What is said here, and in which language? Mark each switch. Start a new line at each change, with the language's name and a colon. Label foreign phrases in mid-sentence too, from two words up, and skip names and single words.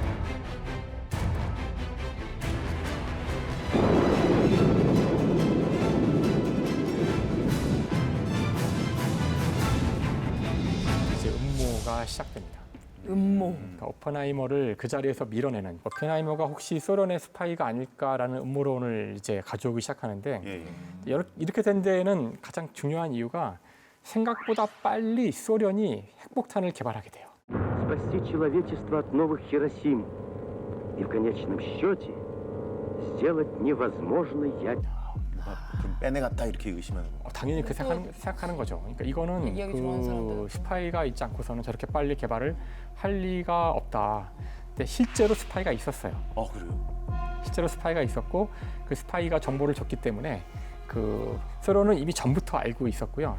Korean: 이제 음모가 시작됩니다. 음모. 그러니까 오펜하이머를 그 자리에서 밀어내는 오펜하이머가 혹시 소련의 스파이가 아닐까라는 음모론을 이제 가져오기 시작하는데 이렇게 된 데에는 가장 중요한 이유가 생각보다 빨리 소련이 핵폭탄을 개발하게 돼요.
Russian: Спасти человечество от новых Хиросим и в конечном счете сделать невозможное ядерное.
Korean: 좀 빼내갔다 이렇게 의심하는 거. 당연히 그 생각하는 거죠. 그러니까 이거는 얘기하기 좋아하는 그 사람들은. 스파이가 있지 않고서는 저렇게 빨리 개발을 할 리가 없다. 근데 실제로 스파이가 있었어요. 그래요? 실제로 스파이가 있었고 그 스파이가 정보를 줬기 때문에 그 소련은 이미 전부터 알고 있었고요.